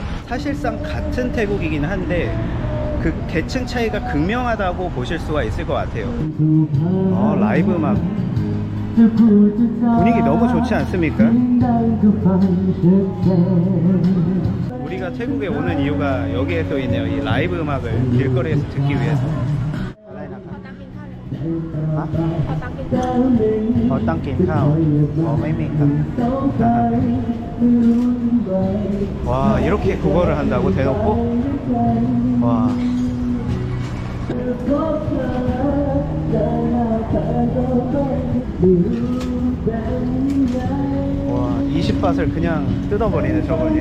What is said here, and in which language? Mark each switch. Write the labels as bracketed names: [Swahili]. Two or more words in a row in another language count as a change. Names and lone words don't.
[Korean] 사실상 같은 태국이긴 한데 그 계층 차이가 극명하다고 보실 수가 있을 것 같아요. 라이브 음악 분위기 너무 좋지 않습니까? 우리가 태국에 오는 이유가 여기에 서 있네요. 이 라이브 음악을 길거리에서 듣기 위해서. [Thai] ขอตังค์กินข้าวเลย ตั้งกินข้าวไม่มีครับ [Korean] 와, 이렇게 국어를 한다고 대놓고? 와. 와, 20밭을 그냥 뜯어버리네, 저번에.